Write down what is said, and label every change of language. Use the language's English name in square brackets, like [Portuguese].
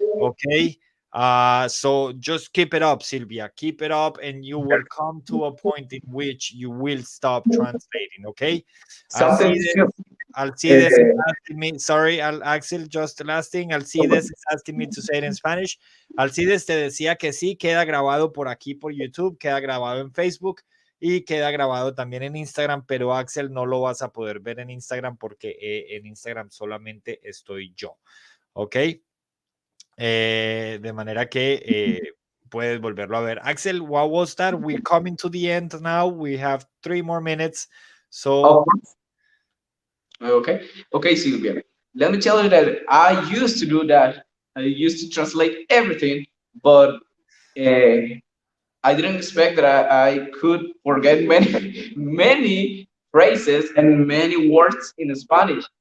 [English] Okay, so just keep it up, Sylvia. Keep it up, and you will come to a point in which you will stop translating. Okay. Something Alcides, still, Alcides is asking me. Sorry, Axel. Just the last thing. Alcides is asking me to say it in Spanish. [Spanish] Alcides te decía que sí, queda grabado por aquí por YouTube, queda grabado en Facebook y queda grabado también en Instagram, pero Axel no lo vas a poder ver en Instagram porque en Instagram solamente estoy yo. ¿Ok? De manera que puedes volverlo a ver. [English] Axel, what was that? We're coming to the end now. We have 3 more minutes. of So, course. Okay. Okay, Sylvia. Let me tell you that I used to do that. I used to translate everything, but uh, I didn't expect that I could forget many, many phrases and many words in Spanish.